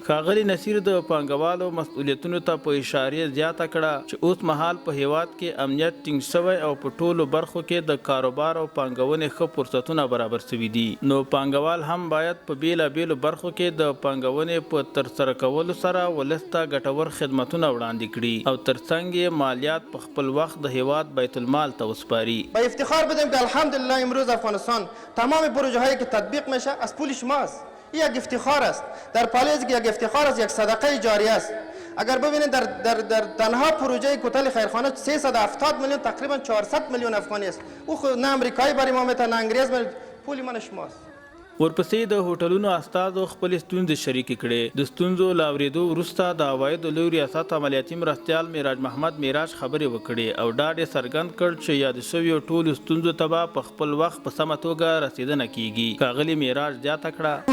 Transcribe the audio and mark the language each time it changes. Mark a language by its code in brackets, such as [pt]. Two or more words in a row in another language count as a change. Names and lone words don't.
[ps] ښاغلي نصیر د پانګوالو مسؤلیتونو ته په اشارې زیاته کړه چې اوس مهال په هیواد کې امنیت ټینګ شوی او په ټولو برخو کې د کاروبار او پانګونې ښه فرصتونه برابر شوي دي، نو پانګوال هم باید په بیلابیلو برخو کې د پانګونې په ترسره کولو سره ولس ته ګټور خدمتونه وړاندې کړي او ترڅنګ یې مالیات په خپل وخت د هیواد بیت المال ته وسپاري. [fa] با افتخار بدیم که الحمدلله امروز افغانستان تمام پروژه هایی که تطبیق میشه از پول شماست. این یک افتخار است. در پالیز یک افتخار است، یک صدقه جاریه است. اگر ببینید در تنها پروژه کوتل خیرخانه 370 میلیون تقریبا 400 میلیون افغانی است. او نه امریکایی برای ما میته نه انگریز، پول من شماست. [ps] ورپسې د هوټلونو استازو خپلې ستونزې شریکې کړې. د ستونزو له اورېدو وروسته د عوایدو لوی ریاست عملیاتي مرستیال معراج محمد معراج خبرې وکړې او ډاډ یې څرګند کړ چې یاد شویو ټولو ستونزو ته به په خپل وخت په سمه توګه رسېدنه کیږي. ښاغلي معراج زیاته کړه